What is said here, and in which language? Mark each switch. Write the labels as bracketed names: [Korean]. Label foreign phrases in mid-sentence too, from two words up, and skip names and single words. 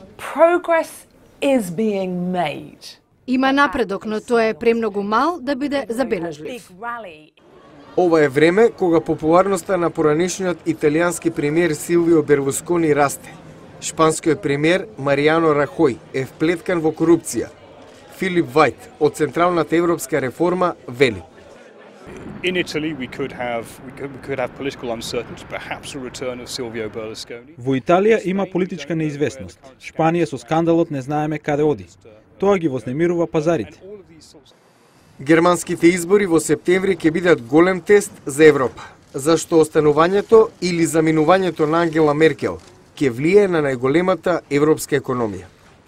[Macedonian] Има напредок, но тоа е премногу мал да биде забележлив. Ова е време кога популарноста на поранешниот италијански премиер Силвио Берлускони расте. Шпанскиот премиер Маријано Рахој е вплеткан во корупција. Филип Вајт од Централната европска реформа вели: [English] In Italy we could have political uncertainty, perhaps a return of Silvio Berlusconi. [Macedonian] Во Италија има политичка неизвестност. Шпанија со скандалот не знаеме каде оди. Тоа ги вознемирува пазарите. Германските избори во септември ќе бидат голем тест за Европа, зашто останувањето или заминувањето на Ангела Меркел ќе влие на најголемата европска економија.